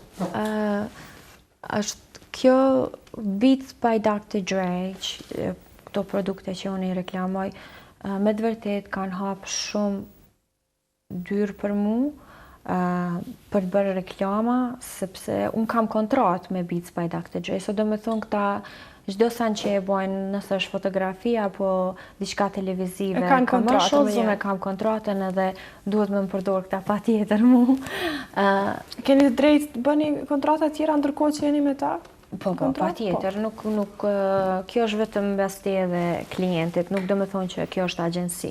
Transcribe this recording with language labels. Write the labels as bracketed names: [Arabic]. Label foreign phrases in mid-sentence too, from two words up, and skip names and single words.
[Albanian] Është kjo Beats by Dr. Dre, këto produkte që unë i reklamoj, me të vërtet kanë hapë shumë dyrë për mu, për të bërë reklama, sepse unë kam kontrat me Beats by Dr. Dre, so do me thonë këta çdo sen që e bojnë nëse është fotografi apo diçka televizive, commercials, unë kam kontratën edhe duhet me më përdor këta pa tjetër mu. Keni të drejtë bëni kontrata tjera ndërkohë që jeni me ta? Po, pa tjetër, kjo është vetëm mbasti edhe klientit, nuk do me thonë që kjo është agjensi.